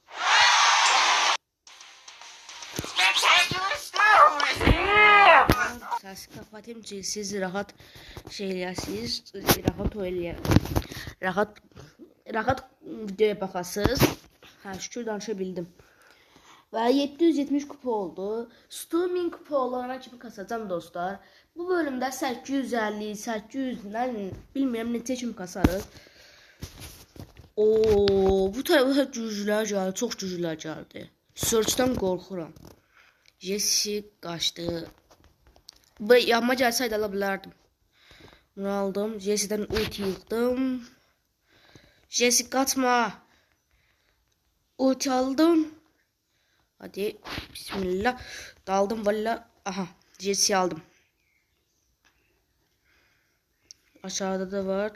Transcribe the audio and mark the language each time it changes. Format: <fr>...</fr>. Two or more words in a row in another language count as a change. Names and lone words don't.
<tr>Sesi kapatayım ki siz</tr> <az>rahat şeyləyəsiniz.</az> <tr>Rahat oynayın. Rahat videoya bakasınız. Ha şükür danışabildim. Ve 770 kupa oldu.</tr> <az>Stu 1000 kupa olana kimi kasacağım dostlar.</az> <tr>Bu bölümde 850,</tr> <az>800'dən bilmirəm neçə kimi kasarız. Bu tarafa cücülər gəldi, çox cücülər gəldi. Search'dan qorxuram. Jesse qaçdı. Bu yanıma gəlsəydi ala bilərdim. Bunu aldım. Jesse'dən ulti yıxdım. Jesse qaçma. Ulti aldım.</az> <tr>Hadi bismillah. Daldım valla. Aha Jesse'yi aldım. Aşağıda da var.</tr>